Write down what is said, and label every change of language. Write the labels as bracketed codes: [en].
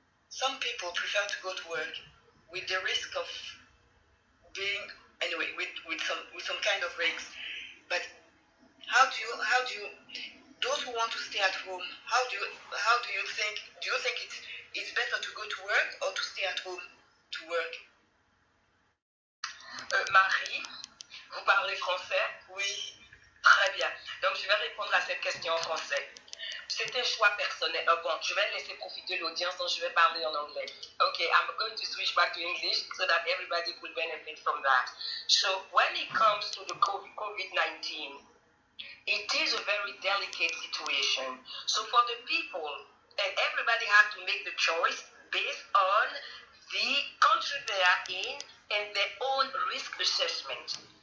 [en] Some people prefer to go to work with the risk of being, anyway, with some kind of risks. But how do you those who want to stay at home, how do you think it's better to go to work or to stay at home to work? [fr] Marie, vous parlez français? Oui. Très bien. Donc je vais répondre à cette question en français. C'est un choix personnel. Bon, je vais laisser profiter l'audience, donc je vais parler en anglais. [en] Okay, I'm going to switch back to English so that everybody could benefit from that. So when it comes to the COVID-19, it is a very delicate situation. So for the people, and everybody has to make the choice based on the country they are in and their own risk assessment.